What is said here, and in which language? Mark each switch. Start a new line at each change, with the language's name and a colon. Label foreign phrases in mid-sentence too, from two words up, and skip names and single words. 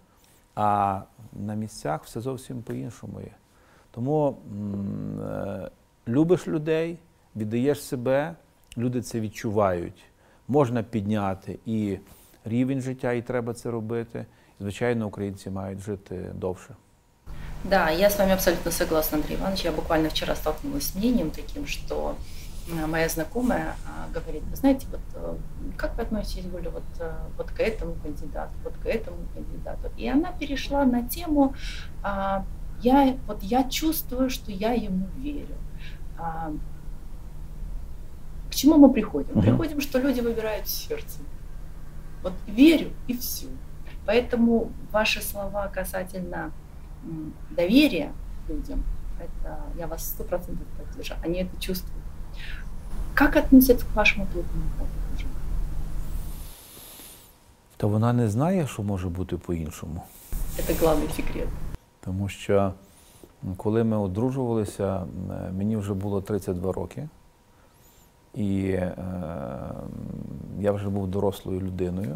Ukrainian: А на місцях все зовсім по-іншому є. Тому любиш людей, віддаєш себе, люди це відчувають. Можна підняти і рівень життя, і треба це робити. Звичайно, українці мають жити довше.
Russian: Да, я с вами абсолютно согласна, Андрей Иванович. Я буквально вчера столкнулась с мнением таким, что моя знакомая говорит: вы знаете, вот как вы относитесь, Гуля, вот к этому кандидату, вот к этому кандидату. И она перешла на тему, я чувствую, что я ему верю. К чему мы приходим? Приходим, что люди выбирают сердцем. Вот верю и все. Поэтому ваши слова касательно доверия людям, это я вас 100% поддержу. Они это чувствуют. Как относятся к вашему плотному мужу?
Ukrainian: Та вона не знає, що може бути по-іншому. Це головний секрет. Тому що, коли ми одружувалися, мені вже було 32 роки. І я вже був дорослою людиною.